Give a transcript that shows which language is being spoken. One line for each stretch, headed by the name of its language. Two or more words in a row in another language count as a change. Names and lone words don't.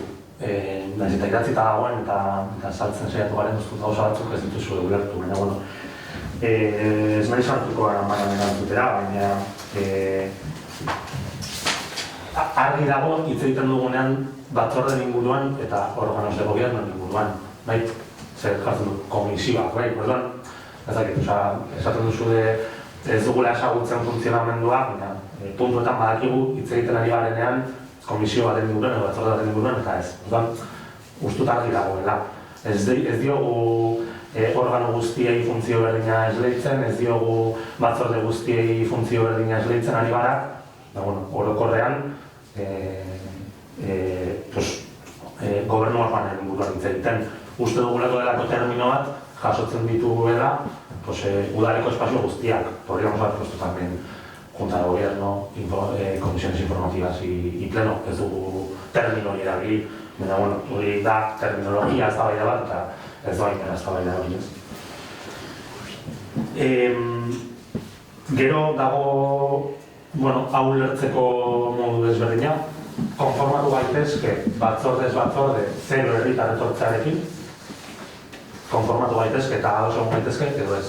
Basque: Naiz eta idatzita dagoen eta saltzen saiatu garen ustut gauza batzuk ez dituzue ulertu, baina, bueno, ez nahi sartuko gara maran erantzutera, baina argi dago hitz egiten dugunean batzorden inguruan eta
Spanish: órganos de gobierno
Basque: inguruan, bai, zer jartzen dut, komisioak, bai, orduan, ez dakit, esaten duzu ez dugula ezagutzen funtzionamendua, baina puntuetan badakigu hitz egiten ari garenean komisio baten inguruan edo batzorde baten inguruan eta ez. Orduan, ustut argi dagoela. Ez diogu organo guztiei funtzio berdina esleitzen, ez diogu batzorde guztiei funtzio berdina esleitzen ari gara, orokorrean gobernu organoen inguruan hitz egiten. Uste dugulako delako termino bat jasotzen dituguela udaleko espazio guztiak.
Spanish: Podríamos haber puesto también Junta de Gobierno, comisiones informativas y pleno,
Basque: ez dugu termino erabili, baina, hori da terminologia eztabaida bat, eta ez da baita eztabaida hori ez. Gero dago, hau ulertzeko modu desberdina, konformatu gaitezke batzordez batzorde 0 herritar etortzearekin, konformatu gaitezke eta ados egon gaitezke, edo ez.